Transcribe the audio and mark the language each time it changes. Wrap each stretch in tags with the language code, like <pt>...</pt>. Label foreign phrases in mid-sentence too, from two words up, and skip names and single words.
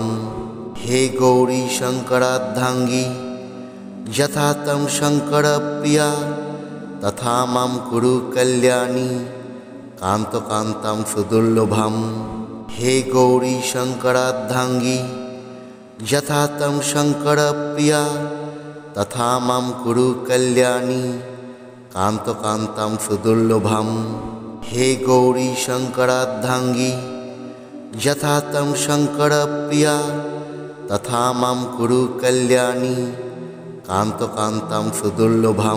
<sa>হে গৌরী শঙ্করার্ধাঙ্গী, যথা তম শঙ্কর প্রিয়া তথা মাম কুরু কল্যাণী কান্তকান্তম সুদুর্লভম। হে গৌরী শঙ্করার্ধাঙ্গী, যথা তম শঙ্কর প্রিয়া तथा मां कुरु कल्याणी कान्तकान्तं सुदुर्लभम्। हे गौरी शंकरार्धांगी यथा तं शंकरप्रिया तथा मां कुरु कल्याणी कान्तकान्तं सुदुर्लभम्।</sa>